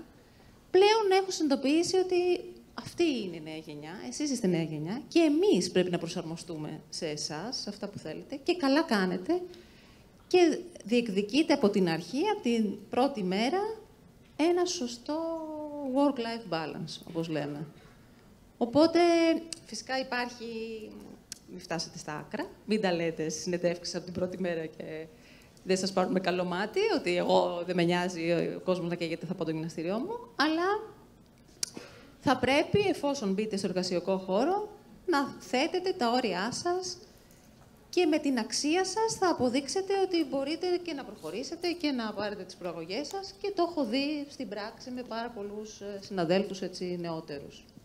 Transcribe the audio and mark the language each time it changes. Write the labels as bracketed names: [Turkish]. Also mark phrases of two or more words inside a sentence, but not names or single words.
[Greek] Πλέον έχω συνειδητοποιήσει ότι αυτή είναι η νέα γενιά, εσείς είστε νέα γενιά και εμείς πρέπει να προσαρμοστούμε σε εσάς, σε αυτά που θέλετε και καλά κάνετε και διεκδικείτε από την αρχή, από την πρώτη μέρα, ένα σωστό [English] work-life balance, [Greek] όπως λέμε. Οπότε, φυσικά υπάρχει, μην φτάσετε στα άκρα, μην τα λέτε στις συνεντεύξεις από την πρώτη μέρα και δεν σας πάρουν με καλό μάτι, ότι εγώ δεν με νοιάζει ο κόσμος να καίγεται, θα πάω το γυμναστήριό μου, αλλά θα πρέπει, εφόσον μπείτε στο εργασιακό χώρο, να θέτετε τα όρια σας και με την αξία σας θα αποδείξετε ότι μπορείτε και να προχωρήσετε και να πάρετε τις προαγωγές σας και το έχω δει στην πράξη με πάρα πολλούς συναδέλφους έτσι, νεότερους.